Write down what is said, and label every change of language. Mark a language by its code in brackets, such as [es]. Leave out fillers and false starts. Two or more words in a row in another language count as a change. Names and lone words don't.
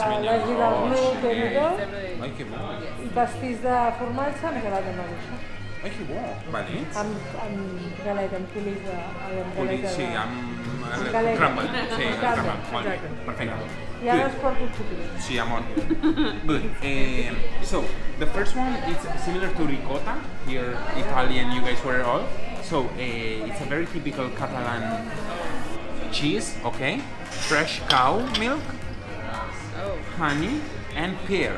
[ca] l'hagi del gluten i tot, [es] Ay, qué bueno. [ca] i pastís de formatge amb gelat de maduixa. [es] Ay, qué bueno. Vale. [ca] Amb galeta, amb tulis de... amb galeta Sí, de... amb Calent. crumble. Sí, el Calent, crumble. Molt bé. exacte. Perfecte. I ara [en] Good. [ca] es porto el xupilet. Sí, amor. [en] Good. So the first one is similar to ricotta. Here, Italian, you guys were all. So it's a very typical Catalan cheese. Okay, fresh cow milk, honey, and pear.